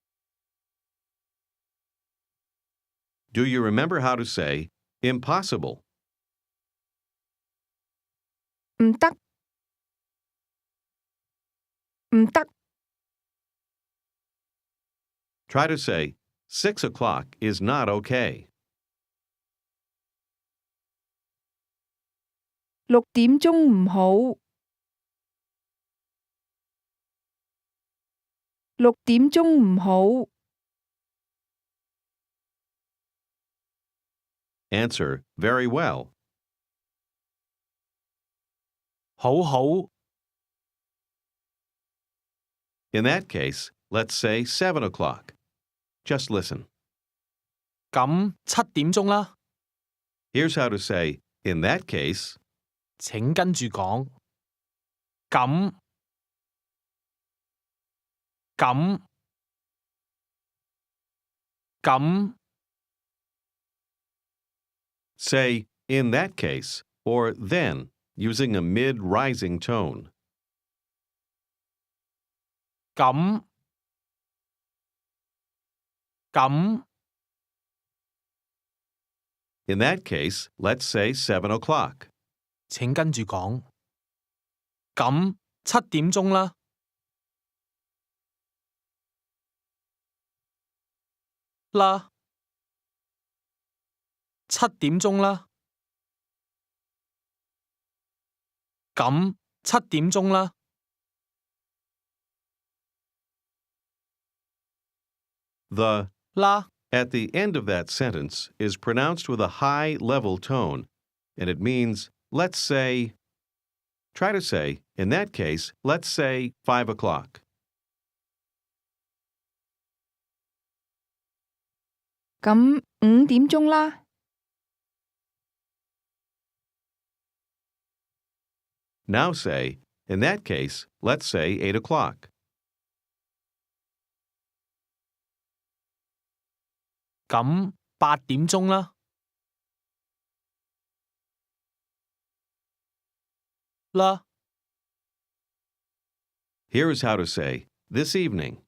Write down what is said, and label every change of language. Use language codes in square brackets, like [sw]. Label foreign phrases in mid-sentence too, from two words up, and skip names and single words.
[en] Do you remember how to say impossible? [yue] 唔得。 唔得， [en] Try to say, 6 o'clock is not okay. [yue] 6點鐘唔好。6點鐘唔好。 [en] Answer, very well. [yue] 好好。 [en] In that case, let's say 7 o'clock. Just listen. [yue] 咁7點鐘啦。 [en] Here's how to say, in that case, [yue] 請跟住講。咁。 [en] say, in that case, or then, using a mid-rising tone. [yue] 咁。 [en] In that case, let's say 7 o'clock. [yue] 請跟住講。咁7點鐘啦。7點鐘啦。咁7點鐘啦。 [en] The [yue] 啦 [en] at the end of that sentence is pronounced with a high level tone, and it means, let's say. Try to say, in that case, let's say 5 o'clock. [yue] 咁5點鐘啦。 [en] Now say, in that case, let's say 8 o'clock. [yue] 咁8點鐘啦。 [en] Here's how to say, this evening.